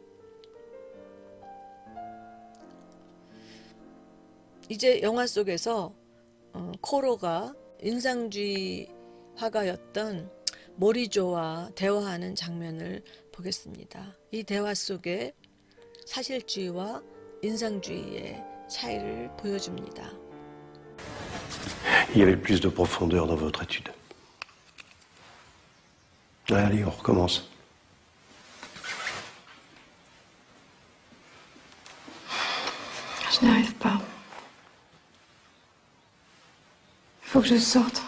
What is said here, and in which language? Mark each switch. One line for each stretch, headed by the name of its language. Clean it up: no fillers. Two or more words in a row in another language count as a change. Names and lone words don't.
Korean: 이제 영화 속에서 코로가 인상주의 화가였던 모리조와 대화하는 장면을 보겠습니다. 이 대화 속에 사실주의와 인상주의의 차이를 보여줍니다.
French: Il y avait plus de profondeur dans votre étude. Allez, on recommence. Je n'y arrive pas. Il faut que je sorte.